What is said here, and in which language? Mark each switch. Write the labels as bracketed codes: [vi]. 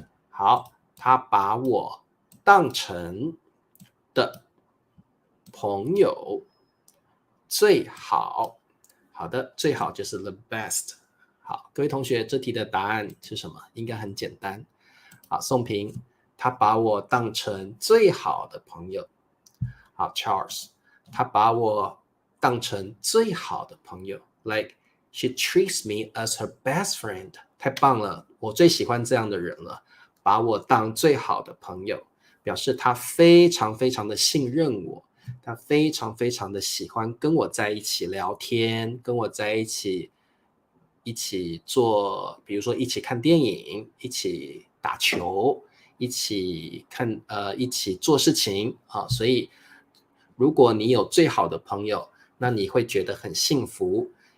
[zh] 好，他把我当成的朋友最好，好的，最好就是 [en] the best。 [zh] 好，各位同学，这题的答案是什么？应该很简单。好，宋平，他把我当成最好的朋友。好 ，Charles，他把我当成最好的朋友 ， [en] like she treats me as her best friend。 [zh] 太棒了，我最喜欢这样的人了，把我当最好的朋友，表示他非常非常的信任我，他非常非常的喜欢跟我在一起聊天，跟我在一起做，比如说一起看电影，一起打球，一起做事情啊，所以如果你有最好的朋友，那你会觉得很幸福。